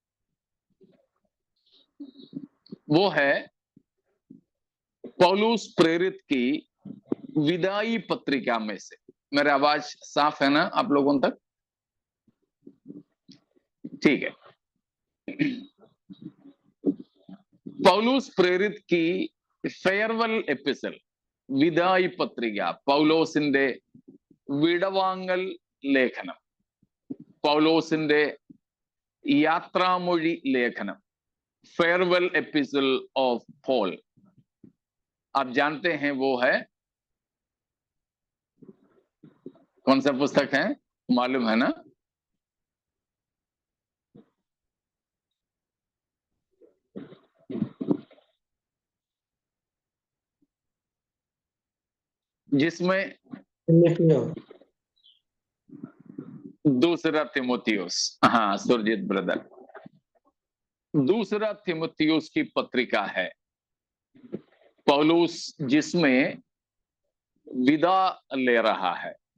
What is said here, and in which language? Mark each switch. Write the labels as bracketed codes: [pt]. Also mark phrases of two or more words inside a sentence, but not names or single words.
[hi] वो है पौलुस प्रेरित की विदाई पत्रिका में से। मेरा आवाज साफ है ना आप लोगों तक? ठीक है। पौलुस प्रेरित की [en] farewell epistle, [hi] विदाई पत्रिका, [ml] പൗലോസിന്റെ വിടവാങ്ങൽ ലേഖനം, പൗലോസിന്റെ യാത്രാമൊഴി ലേഖനം, [en] farewell epistle of Paul. [hi] आप जानते हैं वो है कौन सा पुस्तक है? मालूम है ना? जिसमें दूसरा तिमोथियुस, हाँ सुरजीत ब्रदर, दूसरा तिमोथियुस की पत्रिका है पौलुस जिसमें विदा ले रहा है।